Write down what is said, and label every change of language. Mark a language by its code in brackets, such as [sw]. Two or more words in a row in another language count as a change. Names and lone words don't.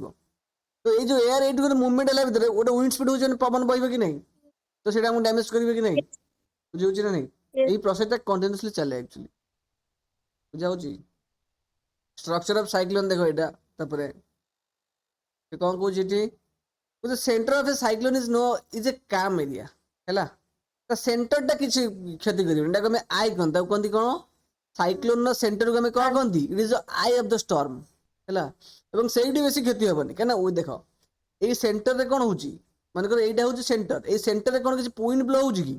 [or] ତ ଏଇ ଯୋଉ ଏୟାର ଏଇଠି ଗୋଟେ ମୁଭମେଣ୍ଟ ହେଲା ଭିତରେ ଗୋଟେ [en] wind speed [or] ହଉଛି, ପବନ ବହିବ କି ନାହିଁ? ତ ସେଇଟା ଆମକୁ ଡ୍ୟାମେଜ କରିବ କି ନାହିଁ? ବୁଝିହଉଛି ନା ନାହିଁ? [en] Yes. [or] ଏଇ [en] processଟା continuously [or] ଚାଲେ ଆକ୍ଚୁଆଲି, ବୁଝାଉଛି। [en] structure of cyclone [or] ଦେଖ ଏଇଟା। ତାପରେ ସେ କଣ କହୁଛି ଏଠି? [en] The center of a cyclone is a calm area ହେଲା। [or] ତା ସେଣ୍ଟରଟା କିଛି କ୍ଷତି କରିବନି, ତାକୁ ଆମେ ଆଇ କହନ୍ତି। ତାକୁ କହନ୍ତି କଣ? ସାଇକ୍ଲୋନର ସେଣ୍ଟରକୁ ଆମେ କଣ କହନ୍ତି? [en] it is the eye of the storm [or] ହେଲା। ଏବଂ ସେଇଠି ବେଶୀ କ୍ଷତି ହବନି, କାହିଁକିନା ଦେଖ ଏଇ ସେଣ୍ଟରରେ କଣ ହଉଛି? ମନେକର ଏଇଟା ହଉଛି ସେଣ୍ଟର, ଏଇ ସେଣ୍ଟରରେ କଣ କିଛି [en] wind blow [or] ହଉଛି କି?